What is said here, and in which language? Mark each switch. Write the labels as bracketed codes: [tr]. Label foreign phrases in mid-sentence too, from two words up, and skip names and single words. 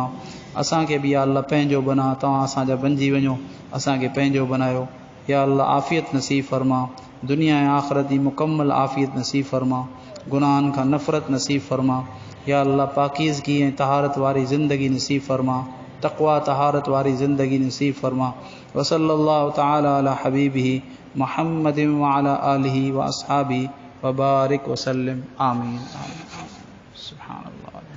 [sd] असांखे बि [ar] يا الله [sd] पंहिंजो बना, तव्हां असांजा बणिजी वञो, असांखे पंहिंजो बनायो। [ar] يا الله [sd] आफ़ियत नसीब फरमा, दुनिया ऐं आख़िरत जी मुकम्मल आफ़ियत नसीब फरमा, गुनाहनि खां नफ़रत नसीब फरमा। [ar] يا الله [sd] पाकीज़गी ऐं तहारत वारी ज़िंदगी नसीब फरमा, तक़वा तहारत वारी ज़िंदगी नसीब फरमा। [ar] وصلى الله تعالى على حبيبه محمد وعلى آله وأصحابه وبارك وسلم. آمين آمين. سبحان الله.